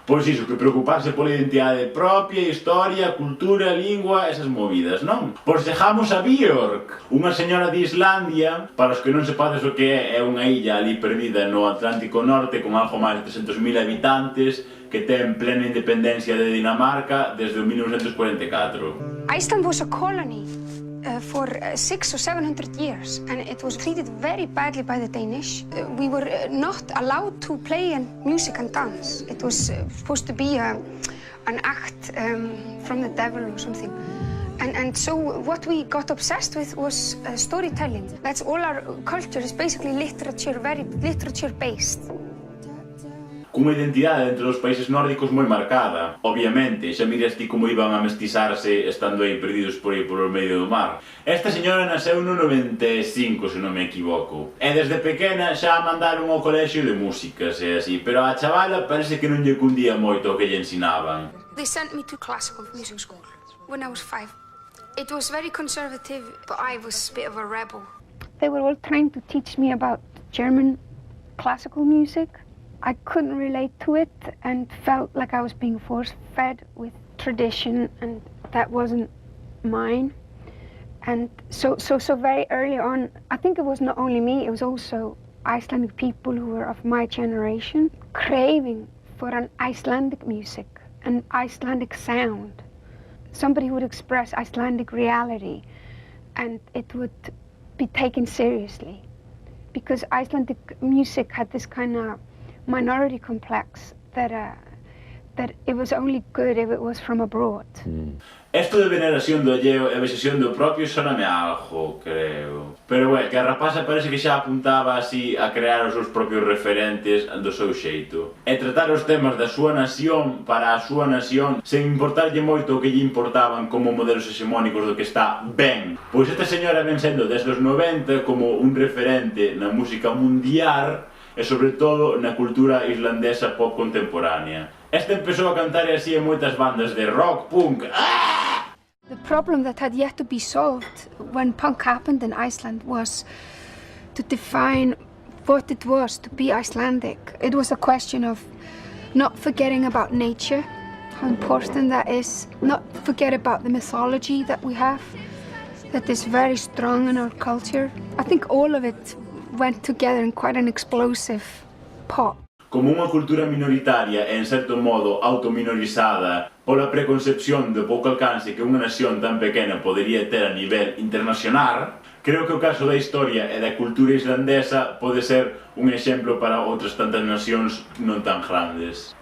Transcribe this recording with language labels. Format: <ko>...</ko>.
<gl>Pois iso, que preocuparse pola identidade propia, historia, cultura, lingua, esas movidas, non? Pois chegamos a Björk, unha señora de Islandia, para os que non sepades o que é unha illa ali perdida no Atlántico Norte con algo máis de 300.000 habitantes, que ten plena independencia de Dinamarca desde o 1944.</gl> <en>Iceland was a colony for 600 or 700 years, and it was treated very badly by the Danish. We were not allowed to play music and dance. It was supposed to be an act from the devil or something. And so what we got obsessed with was storytelling. That's all our culture is basically literature, very literature-based.</en> <gl>Cunha identidade dentro dos países nórdicos moi marcada. Obviamente, xa miras ti como iban a mestizarse estando aí perdidos por aí polo medio do mar. Esta señora nasceu no 95, se non me equivoco. E desde pequena xa a mandaron ao colexio de músicas e así, pero a chavala parece que non lle cundía moito o que lle ensinaban.</gl> <en>They sent me to classical music school when I was 5. It was very conservative, but I was a bit of a rebel. They were all trying to teach me about German classical music. I couldn't relate to it and felt like I was being force-fed with tradition, and that wasn't mine. And so very early on, I think it was not only me, it was also Icelandic people who were of my generation craving for an Icelandic music, an Icelandic sound. Somebody who would express Icelandic reality, and it would be taken seriously. Because Icelandic music had this kind of minority complex that it was only good if it was from abroad.</en> <gl>Esto de veneración do alleo e vexación do propio soname algo, creo. Pero que a rapaza parece que xa apuntaba así a crear os seus propios referentes do seu xeito. E tratar os temas da súa nación para a súa nación sen importarlle moito o que lle importaban como modelos hexemónicos do que está ben. Pois esta señora ven sendo desde os 90 como un referente na música mundial e sobre todo na cultura islandesa pop contemporánea. Esta empezou a cantar así en moitas bandas de rock, punk.</gl> <en>The problem that had yet to be solved when punk happened in Iceland was to define what it was to be Icelandic. It was a question of not forgetting about nature, how important that is, not forget about the mythology that we have, that is very strong in our culture. I think all of it went together in quite an explosive pot.</en> <gl>Como unha cultura minoritaria e en certo modo autominorizada pola preconcepción do pouco alcance que unha nación tan pequena podería ter a nivel internacional, creo que o caso da historia e da cultura islandesa pode ser un exemplo para outras tantas nacións non tan grandes.</gl>